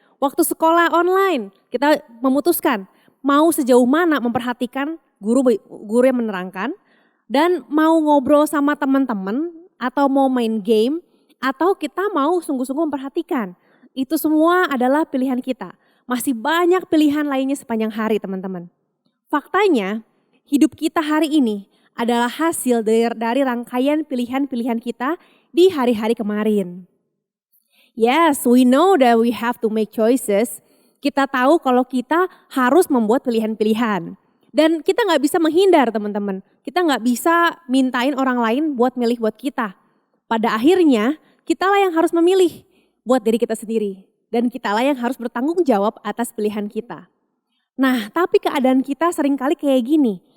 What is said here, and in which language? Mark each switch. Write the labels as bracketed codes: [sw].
[id] Waktu sekolah online kita memutuskan mau sejauh mana memperhatikan guru yang menerangkan dan mau ngobrol sama teman-teman atau mau main game atau kita mau sungguh-sungguh memperhatikan. Itu semua adalah pilihan kita. Masih banyak pilihan lainnya sepanjang hari teman-teman. Faktanya hidup kita hari ini adalah hasil dari rangkaian pilihan-pilihan kita di hari-hari kemarin. [en] Yes, we know that we have to make choices. [id] Kita tahu kalau kita harus membuat pilihan-pilihan. Dan kita gak bisa menghindar teman-teman. Kita gak bisa mintain orang lain buat milih buat kita. Pada akhirnya kitalah yang harus memilih buat diri kita sendiri. Dan kitalah yang harus bertanggung jawab atas pilihan kita. Nah, tapi keadaan kita seringkali kayak gini.